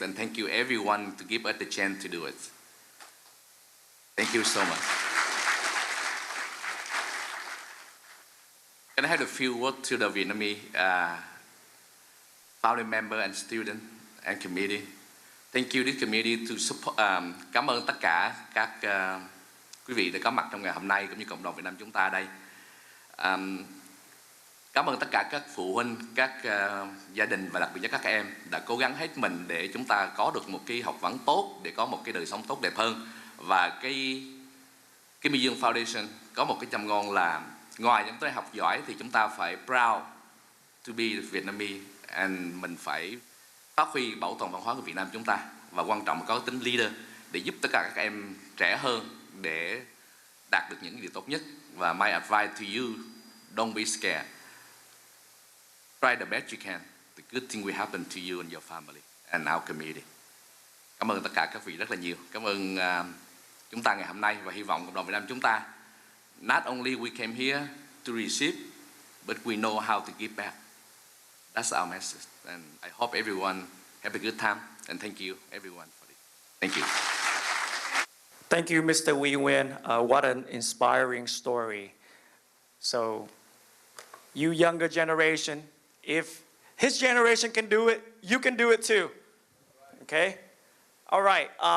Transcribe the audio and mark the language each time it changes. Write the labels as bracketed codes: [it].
[en] And thank you everyone to give us the chance to do it. Thank you so much. Can I have a few words to the Vietnamese family member and student and committee? Thank you this committee to support. [vi] Cảm ơn tất cả các quý vị đã có mặt trong ngày hôm nay cũng như cộng đồng Việt Nam chúng ta đây. Cảm ơn tất cả các phụ huynh, các gia đình và đặc biệt là các em đã cố gắng hết mình để chúng ta có được một cái học vấn tốt, để có một cái đời sống tốt đẹp hơn. Và cái Kimmy Duong Foundation có một cái châm ngôn là ngoài những cái học giỏi thì chúng ta phải [en] proud to be Vietnamese, and [vi] mình phải phát huy bảo tồn văn hóa của Việt Nam chúng ta, và quan trọng là có tính leader để giúp tất cả các em trẻ hơn để đạt được những điều tốt nhất. [en] Và my advice to you, don't be scared. Try the best you can. The good thing will happen to you and your family and our community. [vi] Cảm ơn tất cả các vị rất là nhiều. Cảm ơn chúng ta ngày hôm nay, và hy vọng cộng đồng Việt Nam chúng ta [en] not only we came here to receive, but we know how to give back. That's our message. And I hope everyone have a good time. And thank you everyone for it. Thank you. Thank you, Mr. Wee Nguyen. What an inspiring story. So, you younger generation, if his generation can do it, you can do it too. Okay? All right.